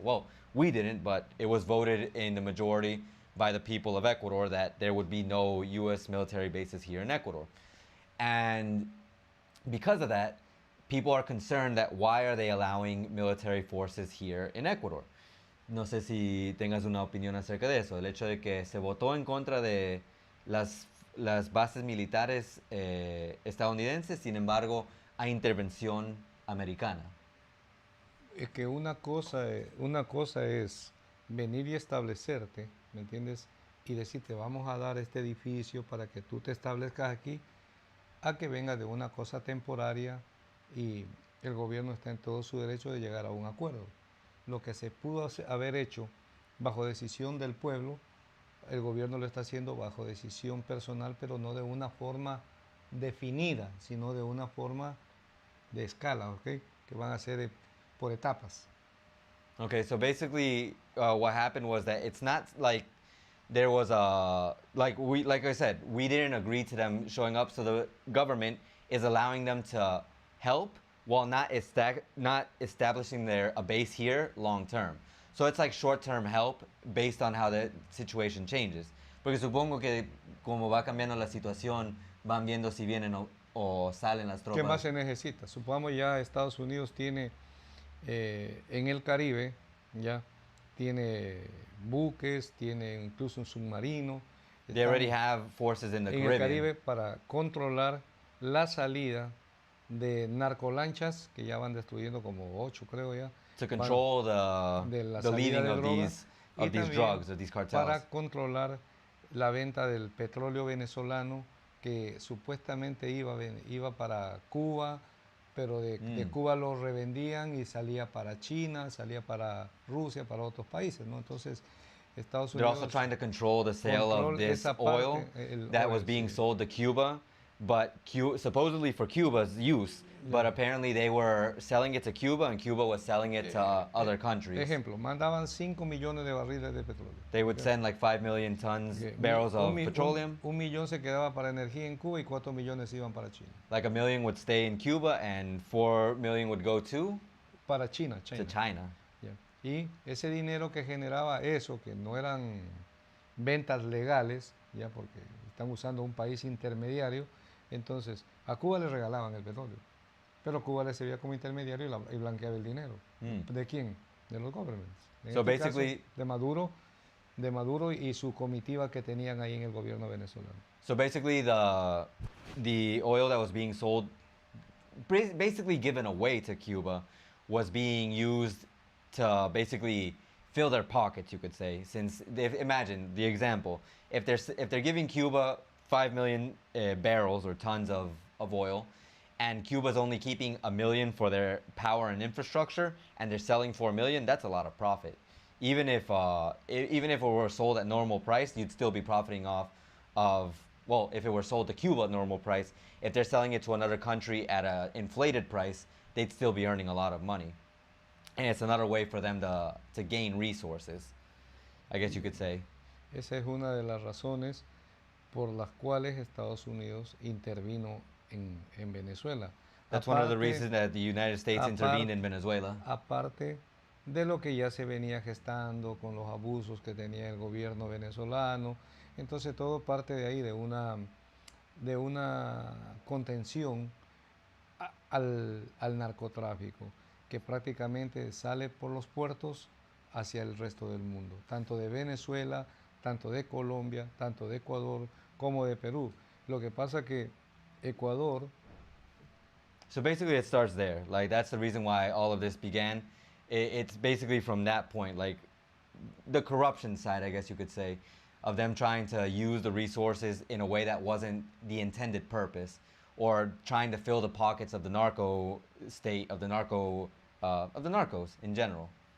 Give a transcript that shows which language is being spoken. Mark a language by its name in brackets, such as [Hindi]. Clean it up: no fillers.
[English] Well, we didn't, but it was voted in the majority by the people of Ecuador that there would be no U.S. military bases here in Ecuador. And because of that, people are concerned that why are they allowing military forces here in Ecuador? [Spanish] No sé si tengas una opinión acerca de eso, el hecho de que se votó en contra de las bases militares estadounidenses, sin embargo, hay intervención americana. Es que una cosa es venir y establecerte, ¿me entiendes? Y decirte, vamos a dar este edificio para que tú te establezcas aquí, a que venga de una cosa temporaria y el gobierno está en todo su derecho de llegar a un acuerdo. Lo que se pudo haber hecho bajo decisión del pueblo, el gobierno lo está haciendo bajo decisión personal, pero no de una forma definida, sino de una forma de escala, ¿ok? Que van a ser por etapas. [English] Okay, so basically, what happened was that it's not like there was a like I said, we didn't agree to them showing up, so the government is allowing them to help while not establishing a base here long term. So it's like short term help based on how the situation changes. [Spanish] Porque supongo que como va cambiando la situación, van viendo si vienen o salen las tropas. ¿Qué más se necesita? Supongamos ya Estados Unidos tiene en el Caribe, ya tiene buques, tiene incluso un submarino. [English] They already have forces in the [Spanish] en [English] Caribbean. [Spanish] el Caribe para controlar la salida de narcolanchas que ya van destruyendo como 8, creo ya. [English] To control the leaving [Spanish] de [English] of [Spanish] drogas, [English] these drugs, of these cartels. [Spanish] Para controlar la venta del petróleo venezolano que supuestamente iba para Cuba, pero de Cuba lo revendían y salía para China, salía para Rusia, para otros países, ¿no? Entonces, Estados [English] They're [Spanish] Unidos [English] also trying to control the sale of this oil that was being sold to Cuba, but supposedly for Cuba's use, but apparently they were selling it to Cuba and Cuba was selling it to other countries. [Spanish] Ejemplo, mandaban 5 millones de barriles de petróleo. [English] They would send like 5 million barrels of petroleum. [Spanish] Un millón se quedaba para energía en Cuba y 4 millones iban para China. [English] Like 1 million would stay in Cuba and 4 million would go to China. China. [Spanish] Y ese dinero que generaba eso, que no eran ventas legales, ya porque están usando un país intermediario, entonces a Cuba le regalaban el petróleo, pero Cuba le servía como intermediario y blanqueaba el dinero. ¿De quién? De los governments. [English] So basically, [Spanish] caso, de Maduro y su comitiva que tenían ahí en el gobierno venezolano. [English] So basically, the oil that was being sold, basically given away to Cuba, was being used to basically fill their pockets, you could say. Since imagine the example, if they're giving Cuba 5 million barrels or tons of oil, and Cuba's only keeping 1 million for their power and infrastructure, and they're selling 4 million, that's a lot of profit. Even if it were sold at normal price, you'd still be profiting off of, well, if it were sold to Cuba at normal price, if they're selling it to another country at an inflated price, they'd still be earning a lot of money. And it's another way for them to gain resources, I guess you could say. [Spanish] Esa es una de las razones por las cuales Estados Unidos intervino en Venezuela. [English] That's one of the reasons that the United States intervened in Venezuela. [Spanish] Aparte de lo que ya se venía gestando con los abusos que tenía el gobierno venezolano. Entonces todo parte de ahí, de una contención al narcotráfico, que prácticamente sale por los puertos hacia el resto del mundo, tanto de Venezuela, tanto de Colombia, tanto de Ecuador, como de Perú. Lo que pasa que Ecuador... [English] So basically it starts there. Like, that's the reason why all of this began. It's basically from that point, like the corruption side, I guess you could say, of them trying to use the resources in a way that wasn't the intended purpose, or trying to fill the pockets of the narco state, of the narcos in general.